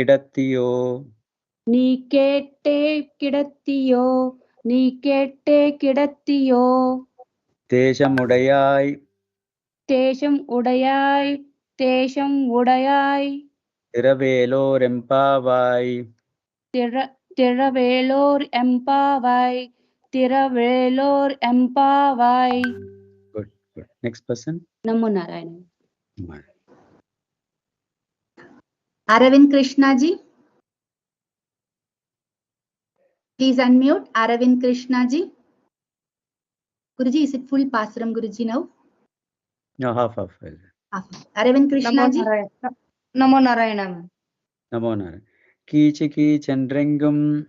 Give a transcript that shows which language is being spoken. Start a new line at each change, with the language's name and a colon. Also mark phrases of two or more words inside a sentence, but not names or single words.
Tamil: கிடத்தியோ தேசமுடையாய் திரவேலோர் எம்பாவாய் Good.
English: Next person.
Sanskrit: नमो नारायण.
English: Aravind Krishna ji. Please unmute. Aravind Krishna ji. Guruji, is it full pasaram Guruji now? No, half. Half. Aravind Krishna ji.
Sanskrit: नमो नारायण. नमो नारायण.
Tamil: கீச்சிகி சென்றெங்கும்